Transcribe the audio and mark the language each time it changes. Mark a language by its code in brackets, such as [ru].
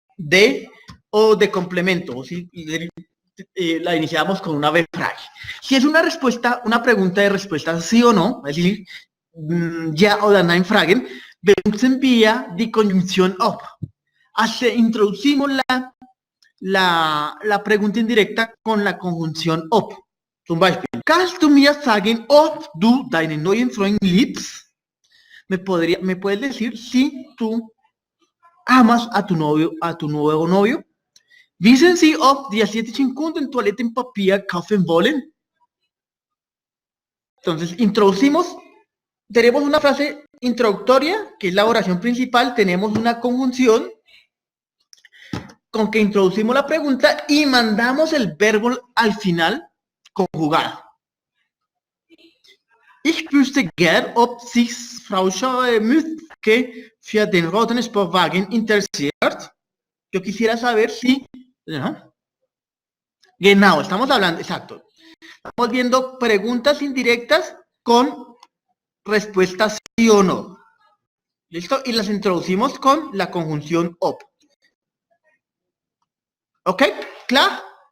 [es] de o de complemento, o si la iniciamos con una B-frag. Si es una respuesta, una pregunta de respuesta sí o no, es decir, [de] ja oder nein fragen, benutzen wir die [es] conjunción ob. Introducimos la pregunta indirecta con la conjunción ob. [de] Zum Beispiel, kannst du mir sagen, ob du deinen neuen Freund liebst? [es] ¿Me puedes decir si tú amas a tu novio, a tu nuevo novio? [de] Wissen Sie, ob die asiatischen Kunden Toilettenpapier kaufen wollen? [es] Entonces, introducimos, tenemos una frase introductoria, que es la oración principal, tenemos una conjunción con que introducimos la pregunta y mandamos el verbo al final conjugado. [de] Ich wüsste gern, ob sich Frau Mütke für den roten Sportwagen interessiert. [es] Yo quisiera saber si... Genau, estamos hablando, exacto. Estamos viendo preguntas indirectas con respuestas sí o no. ¿Listo? Y las introducimos con la conjunción ob. ¿Ok? ¿Claro?